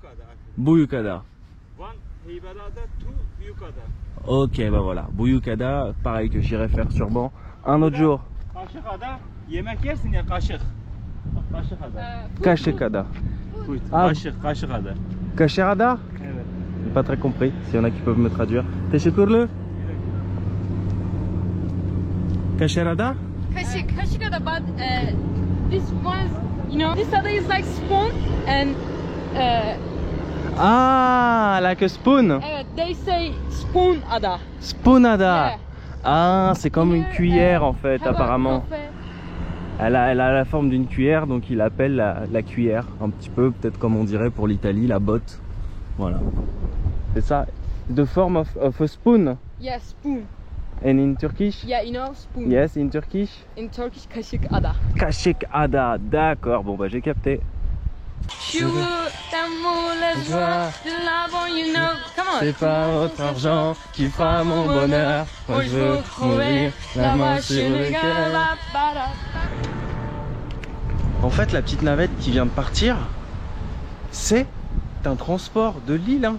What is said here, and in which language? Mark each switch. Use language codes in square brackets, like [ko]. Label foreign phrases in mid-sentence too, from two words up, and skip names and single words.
[fr] Ok, bah voilà, Buyukada, pareil que j'irai faire sûrement un autre jour. Kashikada. Kashirada? J'ai pas très compris, s'il y en a qui peuvent me traduire. [tr] Teşekkürler. Kashirada? [en] Kashikada, but this one, you know, this other is like spoon and Ah, like a spoon. They say spoon ada. Spoonada. Yeah. [fr] Ah, c'est comme une cuillère en fait, apparemment. Elle a la forme d'une cuillère, donc il appelle la cuillère. Un petit peu, peut-être comme on dirait pour l'Italie, la botte. Voilà. C'est ça. [en] The form of a spoon. Yeah, spoon. And in Turkish? Yeah, you know, spoon. Yes, in Turkish? In Turkish, [tr] kaşık ada. Kaşık ada, [fr] d'accord, bon bah j'ai capté. C'est pas votre argent qui fera mon bonheur. Moi je veux mourir la main sur le cœur. En fait, la petite navette qui vient de partir, c'est un transport de Lille, hein.